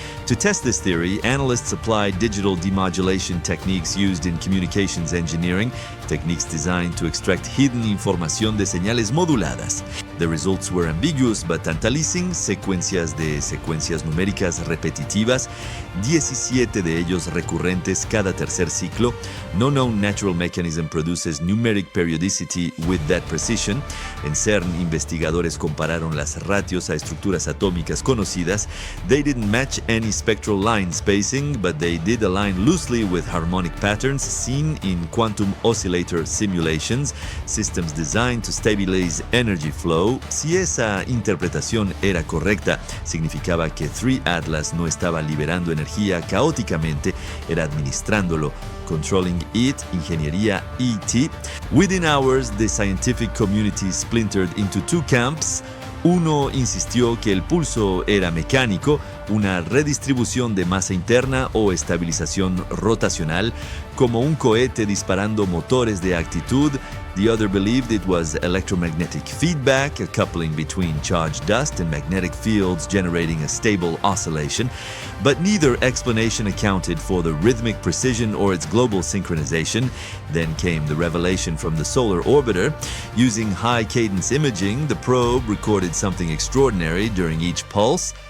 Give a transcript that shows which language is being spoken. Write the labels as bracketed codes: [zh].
[en] To test this theory, analysts applied digital demodulation techniques used in communications engineering, techniques designed to extract hidden [es] información de señales moduladas. [en] The results were ambiguous but tantalizing, [es] secuencias numéricas repetitivas, 17 de ellos recurrentes cada tercer ciclo. [en] No known natural mechanism produces numeric periodicity with that precision. [es] En CERN, investigadores compararon las ratios a estructuras atómicas conocidas. [en] They didn't match any spectral line spacing, but they did align loosely with harmonic patterns seen in quantum oscillator simulations, systems designed to stabilize energy flow. [es] Si esa interpretación era correcta, significaba que 3 Atlas no estaba liberando energía caóticamente, era administrándolo, [en] controlling it, [es] ingeniería ET. [en] Within hours, the scientific community splintered into 2 camps. [es] Uno insistió que el pulso era mecánico, una redistribución de masa interna o estabilización rotacional, como un cohete disparando motores de actitud. [en] The other believed it was electromagnetic feedback, a coupling between charged dust and magnetic fields generating a stable oscillation. But neither explanation accounted for the rhythmic precision or its global synchronization. Then came the revelation from the solar orbiter. Using high-cadence imaging, the probe recorded something extraordinary during each pulse.